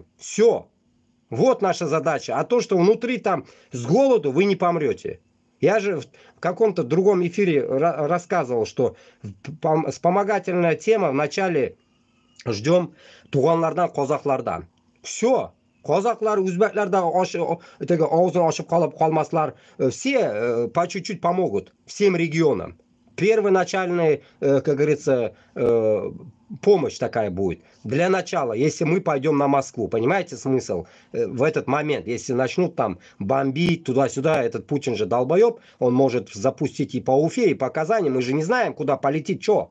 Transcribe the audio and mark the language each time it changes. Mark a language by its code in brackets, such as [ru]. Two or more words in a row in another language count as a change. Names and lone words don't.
[ru] Все. Вот наша задача. А то, что внутри там с голоду вы не помрете. Я же в каком-то другом эфире рассказывал, что вспомогательная тема в начале ждем [tt] туганлардан, казахлардан. [ru] Все. [uz] Qozoqlar, o'zbeklarda og'zini ochib qolmaslar, [ru] все по чуть-чуть помогут всем регионам. Первоначальная, как говорится, помощь такая будет. Для начала, если мы пойдем на Москву, понимаете смысл в этот момент? Если начнут там бомбить туда-сюда, этот Путин же долбоеб, он может запустить и по Уфе, и по Казани, мы же не знаем, куда полетит, что.